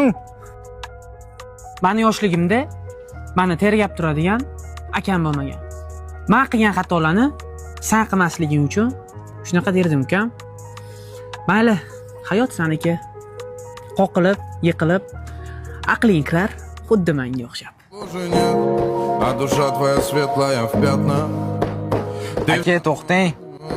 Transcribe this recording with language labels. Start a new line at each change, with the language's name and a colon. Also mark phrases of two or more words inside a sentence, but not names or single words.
Uzbek: Meni yoshligimda meni tergab turadigan akam bo'lmagan. Men qilgan xatolarni sen qilmasliging uchun shunaqa derdim ukam. Mayli, hayot seniki. Qoqilib, yiqilib, aqling kirar, xuddi menga o'xshab.
Russian: А душа твоя светлая в пятна.
Uzbek: Aka, to'xtang.